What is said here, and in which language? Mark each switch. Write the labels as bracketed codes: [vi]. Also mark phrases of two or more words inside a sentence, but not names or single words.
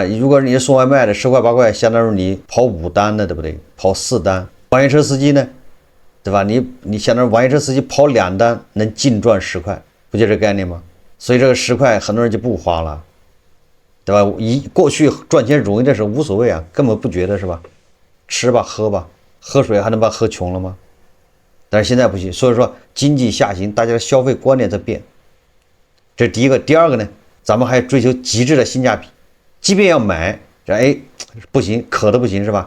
[zh] 如果你送外賣的10塊8塊，相當於你跑5單的，對不對？跑4單。网約車司機呢，對吧？你相當於網約車司機跑2單能淨賺10塊，不就這概念嗎？所以這個10塊很多人就不花了，對吧？過去賺錢容易的時候無所謂啊，根本不覺得是吧？吃吧喝吧，喝水還能把喝窮了嗎？但是現在不行，所以說經濟下行，大家的消費觀念在变，這是第一個。第二個呢，咱們還追求極致的性價比，即便要買，不行，可的不行是吧？